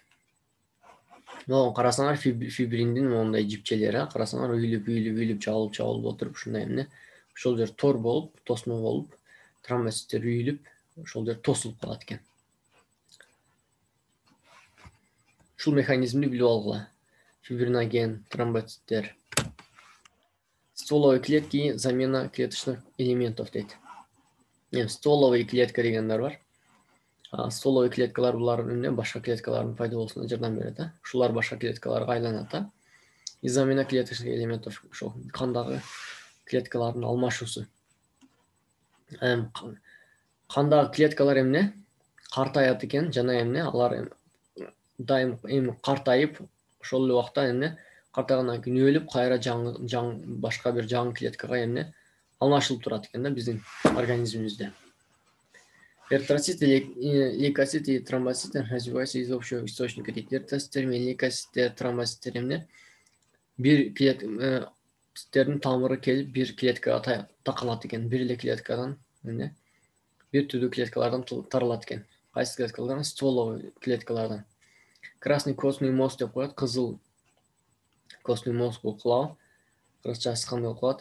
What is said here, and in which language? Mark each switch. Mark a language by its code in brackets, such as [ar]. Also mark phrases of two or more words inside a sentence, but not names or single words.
[ky] Могу карасаңар, фибриндин моундай жипчелери, карасаңар үйүлүп чабылып отуруп, ушундай эмне ошол жер тор болуп, тосмо болуп, тромбоциттер үйүлүп, ошол жер тосулуп калат экен. Ушул механизмди билип алгыла. Фибриноген, тромбоциттер. [ru] Стволовые клетки, замена клеточных элементов дейт. Стволовый клетка [ky] дегендер бар. Стволовый клеткалар булар эмне башка клеткалардын пайда болушуна жардам берет. Ушулар башка клеткаларга айланат. [ru] И замена клеточных элементов, [ky] ошол кандагы клеткалардын алмашуусу. Кандагы клеткалар эмне картаят экен жана эмне алар дайым картайып, ошол эле убакта эмне картайгандан кийин өлүп, кайра башка бир жаңы клеткага эмне алмашылып турат экен да биздин организмибизде. [ru] Эритроцит, лейкоцит и тромбоциттер развиваются из общего источника. [ky] Эритроциттер менен лейкоциттер, тромбоциттер эмне бир клетканын тамыры келип бир клеткага такалат экен. Бир эле клеткадан эмне бир түрдүү клеткалардан таралат экен. Кайсы клеткалардан? Стволовый клеткалардан. [ru] Красный костный мозг [ky] деп коет, кызыл [ru] костный мозг [ky] окулабы, кыргызчасы кандай окулат?